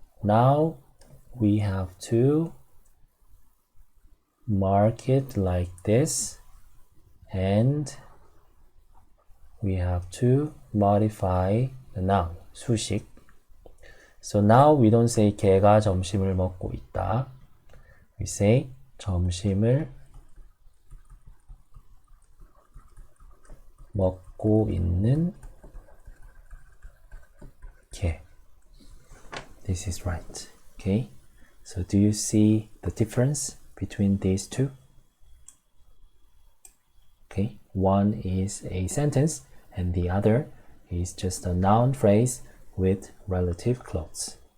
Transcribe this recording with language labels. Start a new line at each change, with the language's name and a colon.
English: Now we have to mark it like this, and we have to modify the noun, 수식. So now we don't say
Korean: 걔가 점심을 먹고 있다.
English: We say
Korean: 점심을 먹고 있는 걔.
English: This is right. Okay? So do you see the difference between these two? Okay? One is a sentence and the other is just a noun phrase with relative clause.